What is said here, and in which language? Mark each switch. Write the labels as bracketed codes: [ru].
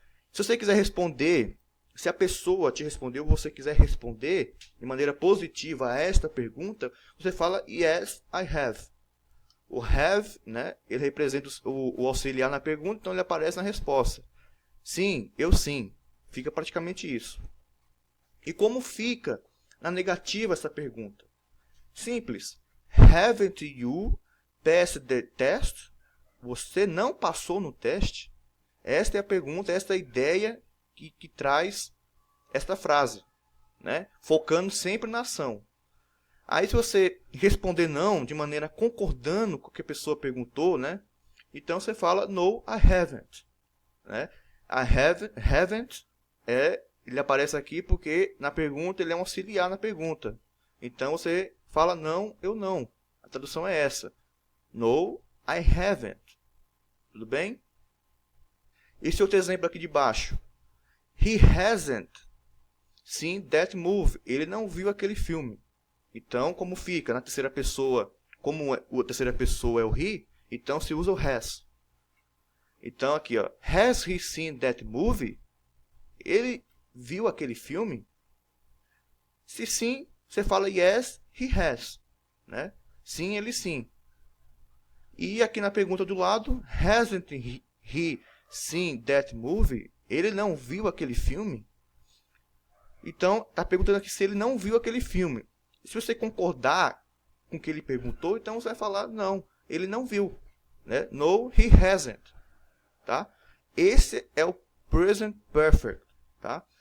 [pt] Se você quiser responder, se a pessoa te respondeu, você quiser responder de maneira positiva a esta pergunta, você fala [en] yes, I have. [pt] O have, né, ele representa o auxiliar na pergunta, então ele aparece na resposta. Sim, eu sim. Fica praticamente isso. E como fica na negativa essa pergunta? Simples. [en] Haven't you passed the test? [pt] Você não passou no teste? Esta é a pergunta, esta é a ideia que traz esta frase, né? Focando sempre na ação. Aí se você responder não, de maneira concordando com o que a pessoa perguntou, né? Então você fala [en] no, I haven't. [pt] Né? Haven't, ele aparece aqui porque na pergunta ele é um auxiliar na pergunta. Então você fala não, eu não. A tradução é essa. [en] No, I haven't. [pt] Tudo bem? Esse outro exemplo aqui de baixo. [en] He hasn't seen that movie. [pt] Ele não viu aquele filme. Então, como fica na terceira pessoa, como a terceira pessoa é o he, então se usa o has. Então aqui, ó, [en] has he seen that movie? [pt] Ele viu aquele filme? Se sim, você fala [en] yes, he has, [pt] né? Sim, ele sim. E aqui na pergunta do lado, [en] hasn't he seen that movie? [pt] Ele não viu aquele filme? Então, está perguntando aqui se ele não viu aquele filme. Se você concordar com o que ele perguntou, então você vai falar, não, ele não viu. Né? [en] No, he hasn't. [pt] Tá? Esse é o present perfect. Tá?